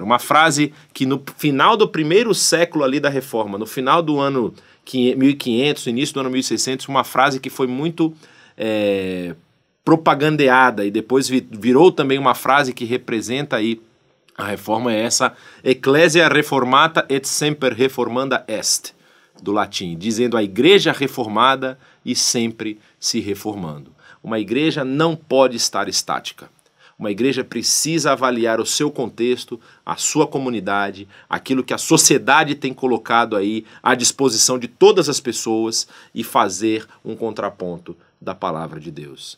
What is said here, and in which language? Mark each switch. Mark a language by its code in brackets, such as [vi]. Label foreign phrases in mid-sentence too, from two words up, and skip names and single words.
[pt] Uma frase que no final do primeiro século ali da Reforma, no final do ano 1500, início do ano 1600, uma frase que foi muito propagandeada e depois virou também uma frase que representa aí a Reforma, é essa: [la] Ecclesia reformata et semper reformanda est, [pt] do latim, dizendo a igreja reformada e sempre se reformando. Uma igreja não pode estar estática. Uma igreja precisa avaliar o seu contexto, a sua comunidade, aquilo que a sociedade tem colocado aí à disposição de todas as pessoas e fazer um contraponto da palavra de Deus.